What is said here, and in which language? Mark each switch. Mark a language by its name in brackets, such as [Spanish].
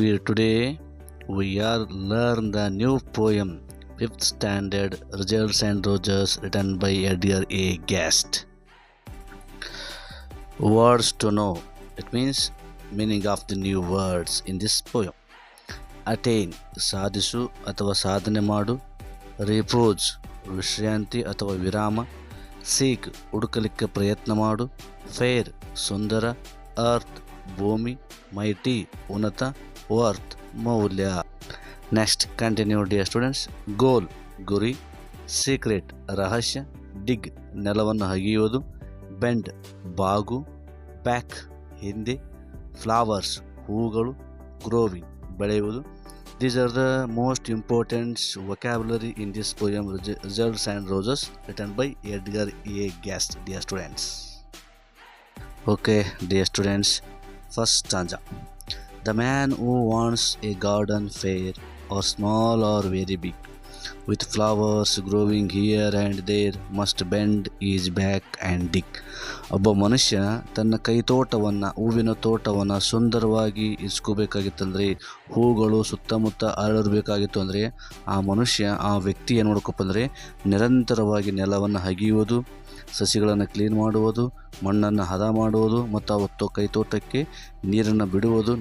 [English] Today we are learn the new poem, 5th standard Results and Roses, written by Edgar A. Guest. Words to know. It means meaning of the new words in this poem. [Kannada] Attain ಸಾಧಿಸು ಅಥವಾ ಸಾಧನೆ ಮಾಡು. Repose ವಿಶ್ರಾಂತಿ ಅಥವಾ ವಿರಾಮ. Seek ಹುಡುಕಲಿಕ್ಕೆ ಪ್ರಯತ್ನ ಮಾಡು. Fair ಸುಂದರ. Earth ಭೂಮಿ. Mighty ಉನ್ನತ. [English] Worth ಮೌಲ್ಯ. Next continue dear students. [Kannada] ಗೋಲ್ ಗುರಿ. ಸೀಕ್ರೆಟ್ ರಹಸ್ಯ. ಡಿಗ್ ನೆಲವನ್ನು ಅಗೆಯುವುದು. ಬೆಂಡ್ ಬಾಗು. ಬ್ಯಾಕ್ ಹಿಂದೆ. ಫ್ಲವರ್ಸ್ ಹೂಗಳು. ಗ್ರೋವಿಂಗ್ ಬೆಳೆಯುವುದು. [English] These are the most important vocabulary in this poem, Results and Roses, written by Edgar A. Guest, dear students. Okay, dear students, first stanza. The man who wants a garden fair, or small or very big, with flowers growing here and there, must bend his back and dig. [Kannada] ಒಬ್ಬ ಮನುಷ್ಯ ತನ್ನ ಕೈತೋಟವನ್ನು, ಹೂವಿನ ತೋಟವನ್ನು ಸುಂದರವಾಗಿ ಇಸ್ಕೋಬೇಕಾಗಿತ್ತಂದರೆ, ಹೂಗಳು ಸುತ್ತಮುತ್ತ ಹರಡಬೇಕಾಗಿತ್ತು ಅಂದರೆ, ಆ ಮನುಷ್ಯ, ಆ ವ್ಯಕ್ತಿ ಏನು ಮಾಡ್ಕಪ್ಪ ಅಂದರೆ, ನಿರಂತರವಾಗಿ ನೆಲವನ್ನು ಅಗೆಯುವುದು, ಸಸಿಗಳನ್ನು ಕ್ಲೀನ್ ಮಾಡುವುದು, ಮಣ್ಣನ್ನು ಹದ ಮಾಡುವುದು ಮತ್ತು ಅವತ್ತು ಕೈತೋಟಕ್ಕೆ ನೀರನ್ನು ಬಿಡುವುದು.